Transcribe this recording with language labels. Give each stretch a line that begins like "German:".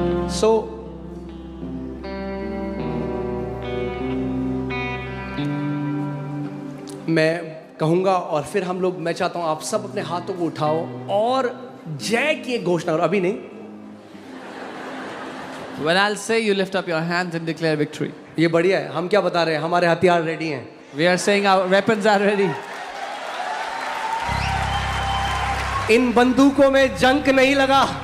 Hindi: सो मैं कहूंगा और फिर हम लोग, मैं चाहता हूं आप सब अपने हाथों को उठाओ और जय की एक घोषणा करो। अभी नहीं,
English: When I'll say, you lift up your hands and declare victory.
Hindi: ये बढ़िया है। हम क्या बता रहे हैं? हमारे हथियार रेडी हैं।
English: We are saying our weapons are ready.
Hindi: इन बंदूकों में जंग नहीं लगा।